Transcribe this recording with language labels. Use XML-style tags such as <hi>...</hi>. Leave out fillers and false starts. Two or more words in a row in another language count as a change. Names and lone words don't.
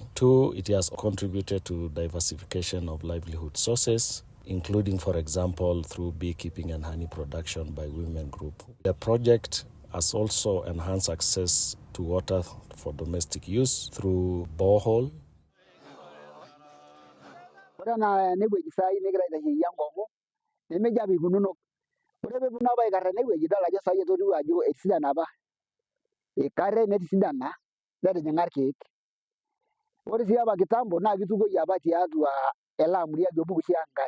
<en>Two, it has contributed to diversification of livelihood sources, including, for example, through beekeeping and honey production by women group. The project has also enhanced access to water for domestic use through borehole.</en> <mas>Ore na enewueji sai nigira aitasheyie enkong'u nemejo apa ikununo. Ore peeponu apa aikarr enewueji idol ajo sai etotiu ajo etisidana apa. Eikarre netisidana netijing'a irkeek. Ore sii apa kitambo naa kitukuoi apa tiatua ele amuri ajo pukusi enkare.</mas>